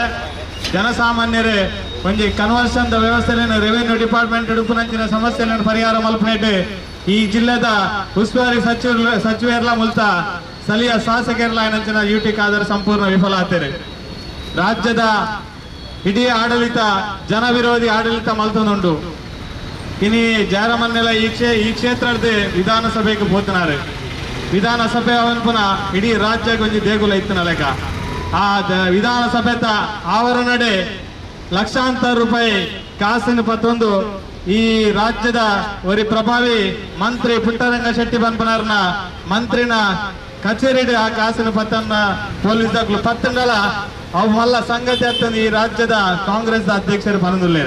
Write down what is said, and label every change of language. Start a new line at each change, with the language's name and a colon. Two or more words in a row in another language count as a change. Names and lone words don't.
Tulu: ಜನಸಾಮಾನ್ಯರೇ ಒಂಜಿ ಕನ್ವರ್ಷನ್ ವ್ಯವಸ್ಥೆಯನ್ನು
English: revenue department
Tulu: ಉಡುಪುನಂಚಿನ ಸಮಸ್ಯೆಗಳನ್ನು ಪರಿಹಾರ ಮಲ್ಪನೇಟೆ ಈ ಜಿಲ್ಲೆದ ಉಸ್ತುವಾರಿ ಸಚಿವರೆಲ್ಲ ಮುಲ್ತ ಸ್ಥಳೀಯ ಶಾಸಕರೆಲ್ಲ ಏನಂಚಿನ ಯುಟಿ ಕಾದರ್
Kannada: ಸಂಪೂರ್ಣ ವಿಫಲ ಆಗ್ತಾರೆ.
Tulu: ರಾಜ್ಯದ ಇಡೀ ಆಡಳಿತ ಜನ ವಿರೋಧಿ ಆಡಳಿತ ಮಲ್ತೊಂದುಂಡು. ಇನಿ ಜಾರಮನ್ನೆಲ್ಲ ಈ ಕ್ಷೇತ್ರದ ವಿಧಾನಸಭೆಗೆ ಹೋತನಾರೆ. ವಿಧಾನಸಭೆ ಅವನ್ ಪುನಃ ಇಡೀ ರಾಜ್ಯಕ್ಕೆ ಒಂಜಿ ದೇಗುಲ ಇತ್ತನ ಲೆಕ್ಕ. ಆ ವಿಧಾನಸಭೆತ ಆವರಣಡೆ ಲಕ್ಷಾಂತರ ರೂಪಾಯಿ ಕಾಸಿನ ಪತ್ತೊಂದು ಈ ರಾಜ್ಯದ ಒರಿ ಪ್ರಭಾವಿ ಮಂತ್ರಿ ಪುಟ್ಟರಂಗ ಶೆಟ್ಟಿ ಬನ್ಪನರ್ನ ಮಂತ್ರಿನ ಕಚೇರಿಡೆ ಆ ಕಾಸಿನ ಪತ್ತನ್ನ ಪೊಲೀಸ್ ದಾಖಲು ಪತ್ತಂಡಲ ಅವು ಮಲ್ಲ ಸಂಗತಿ ಅತ್ತಂದು ಈ ರಾಜ್ಯದ ಕಾಂಗ್ರೆಸ್ ಅಧ್ಯಕ್ಷರು ಪನದುಲ್ಲೇರು.